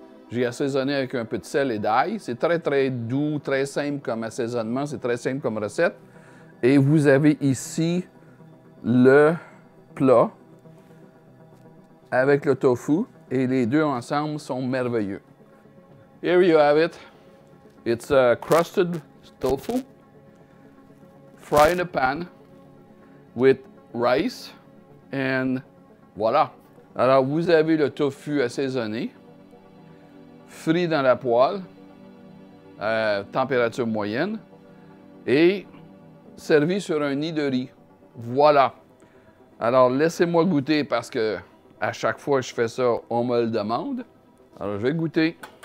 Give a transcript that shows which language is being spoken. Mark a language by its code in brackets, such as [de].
[fr] J'ai assaisonné avec un peu de sel et d'ail. C'est très, très doux, très simple comme assaisonnement. C'est très simple comme recette. Et vous avez ici le plat avec le tofu. Et les deux ensemble sont merveilleux. [en] Here you have it. It's a crusted tofu, fried in a pan with rice. And voilà. [fr] Alors, vous avez le tofu assaisonné, frit dans la poêle, à température moyenne, et servi sur un nid de riz. Voilà. Alors, laissez-moi goûter parce que à chaque fois que je fais ça, on me le demande. Alors, je vais goûter.